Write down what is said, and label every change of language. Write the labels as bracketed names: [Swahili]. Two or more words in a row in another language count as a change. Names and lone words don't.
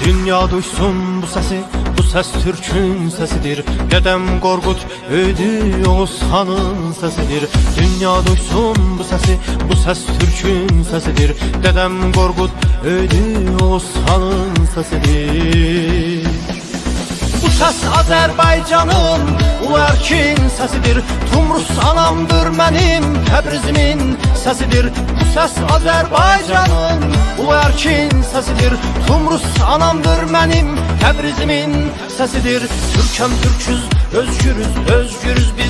[Turkish] Dünya duysun bu sesi, bu ses Türk'ün sesidir. Dedem Qorqud öydü Oğuz Xanın sesidir. Dünya duysun bu sesi, bu ses Türk'ün sesidir. Dedem Qorqud öydü Oğuz Xanın sesidir. [Azerbaijani] Bu ses Azərbaycanın ulu erkin sesidir. Tumrus anamdır mənim Təbrizimin sesidir. Bu ses Azərbaycanın ulu erkin sesidir. Tumrus anamdır mənim Təbrizimin sesidir. [Turkish] Türkəm Türküz, özgürüz, özgürüz biz.